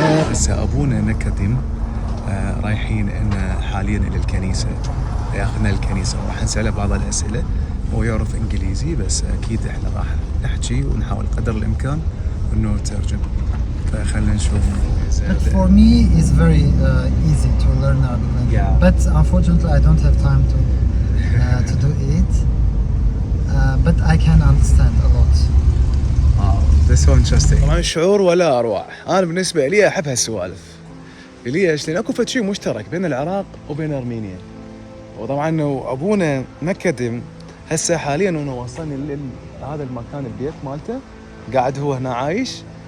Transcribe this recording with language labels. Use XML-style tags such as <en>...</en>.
<ar>هسه أبونا نكدم رايحين إن حاليا إلى الكنيسة، ياخذنا الكنيسة وراح نسأله بعض الأسئلة. هو يعرف إنجليزي بس أكيد إحنا راح نحكي ونحاول قدر الإمكان إنه نترجم. فخلنا نشوف.</ar> <en>But for me, it's very easy to learn Arabic language. Yeah. But unfortunately, I don't have time to do it. But I can understand a lot. That's so interesting.</en> <ar>طبعا شعور ولا أروع. أنا بالنسبة لي أحب هالسوالف. ليش؟ لأن أكو فد شيء مشترك بين العراق وبين أرمينيا. وطبعا إنه أبونا نكدم هسه حاليا إنه وصلني لهذا المكان، البيت مالته، قاعد هو هنا عايش.</ar>